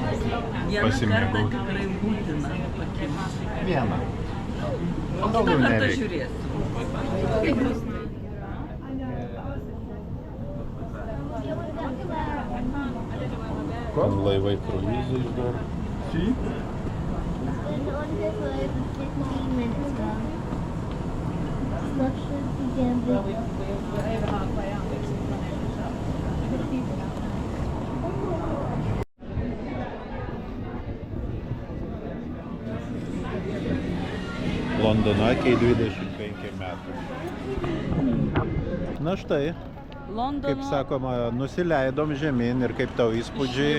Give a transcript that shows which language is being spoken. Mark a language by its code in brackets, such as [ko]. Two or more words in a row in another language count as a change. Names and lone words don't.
[lt] Vieną kartą Pasimėgauti. tikrai būtina pakimti. Vieną. O kitą Daugiau kartą nereikia. žiūrėsim. Kaip bus tai? Laivai kruizai dar. [en] Been on this way for 15 minutes now. Structures began building. [lt] Londono akiai 25 metų. Na štai, kaip sakoma, nusileidom žemyn ir kaip tau įspūdžiai.